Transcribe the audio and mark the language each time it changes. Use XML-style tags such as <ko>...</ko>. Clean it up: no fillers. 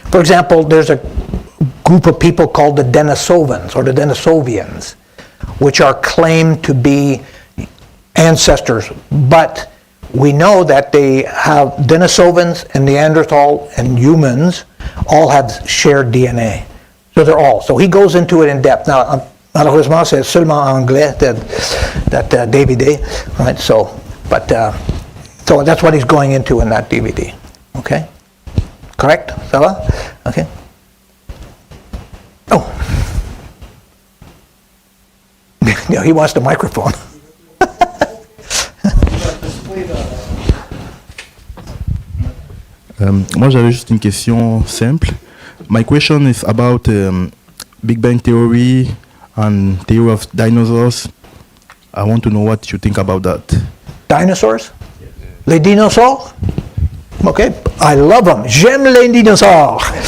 <en>For example, there's a group of people called the Denisovans or the Denisovians, which are claimed to be ancestors, but we know that they have Denisovans and Neanderthal and humans all have shared DNA. So they're all. So he goes into it in depth.</en> <fr>Now, malheureusement, c'est seulement en anglais</fr> <en>that DVD, right? So, but so that's what he's going into in that DVD. Okay, correct?</en> <fr>Ça va?</fr> <en>Okay. Oh, yeah, he wants the microphone.</en> <fr>Moi, j'avais juste une question simple.</fr> <en>My question is about Big Bang Theory and theory of dinosaurs. I want to know what you think about that. Dinosaurs?</en> <fr>Les dinosaures?</fr> <en>Okay, I love them.</en> <fr>J'aime les dinosaures.</fr>